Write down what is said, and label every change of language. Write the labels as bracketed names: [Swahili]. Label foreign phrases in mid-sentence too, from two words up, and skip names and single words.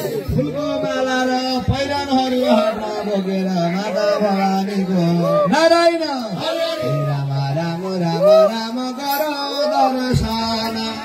[Nepali] फुलको माला र पहिरनहरू हातमा बोकेर माता भवानीको नारायण। हे राम, राम, राम, राम, गर दर्शन।